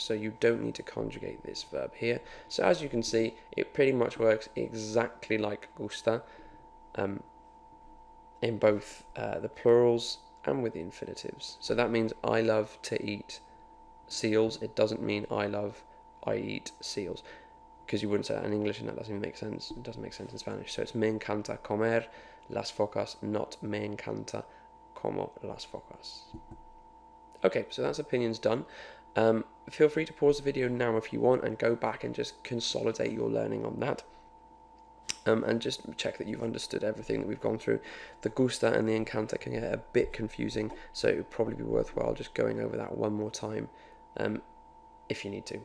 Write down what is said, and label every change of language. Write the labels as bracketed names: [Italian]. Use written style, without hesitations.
[English] So you don't need to conjugate this verb here. So as you can see, it pretty much works exactly like gusta in both the plurals and with the infinitives. So that means I love to eat seals. It doesn't mean I eat seals, because you wouldn't say that in English and that doesn't even make sense. It doesn't make sense in Spanish. So it's [Spanish] me encanta comer las focas, [English] not [Spanish] me encanta como las focas. [English] Okay, so that's opinions done. Feel free to pause the video now if you want and go back and just consolidate your learning on that. and just check that you've understood everything that we've gone through. The gusta and the encanta can get a bit confusing, so it would probably be worthwhile just going over that one more time if you need to.